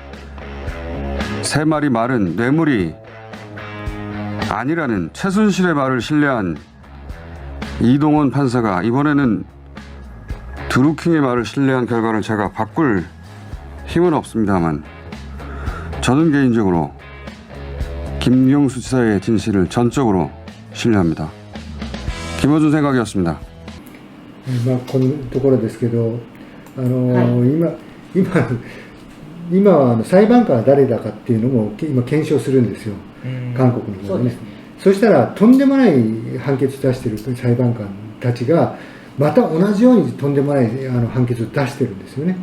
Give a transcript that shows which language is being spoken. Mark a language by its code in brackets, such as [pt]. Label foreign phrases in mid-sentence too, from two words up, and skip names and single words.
[ko] 3마리 말은 뇌물이 아니라는 최순실의 말을 신뢰한 이동원 판사가 이번에는 드루킹의 말을 신뢰한 결과를 제가 바꿀 힘은 없습니다만, 저는 개인적으로 김경수 지사의 진실을 전적으로 신뢰합니다. 김호준 생각이었습니다. [ja] このところですけど、今は裁判官は誰だかっていうのも今検証するんですよ、韓国の方でね。そしたらとんでもない判決出している裁判官たちがまた同じようにとんでもない判決を出してるんですよね。